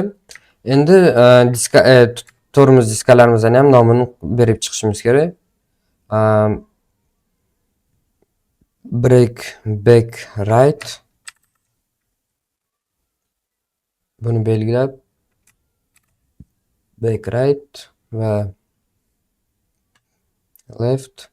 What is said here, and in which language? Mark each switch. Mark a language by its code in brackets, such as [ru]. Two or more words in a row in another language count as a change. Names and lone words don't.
[uz] Endi tormoz diskalarimizdan ham nomini berib chiqishimiz kerak. [en] Break back right. [uz] Buni belgilab [en] back right [uz] va left.